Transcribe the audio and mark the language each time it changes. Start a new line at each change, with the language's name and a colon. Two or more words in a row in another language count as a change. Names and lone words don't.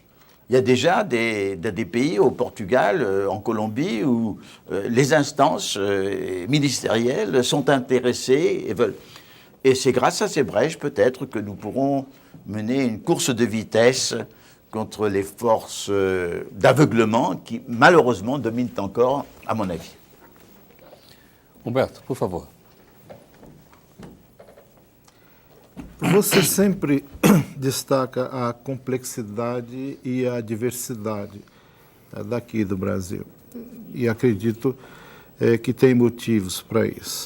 French: Il y a déjà des pays, au Portugal, en Colombie, où les instances ministérielles sont intéressées et veulent. Et c'est grâce à ces brèches, peut-être, que nous pourrons mener une course de vitesse contre les forces d'aveuglement qui, malheureusement, dominent encore, à mon avis.
Portuguese: Humberto, por favor. Você sempre destaca a complexidade e a diversidade daqui do Brasil. E acredito que tem motivos para isso.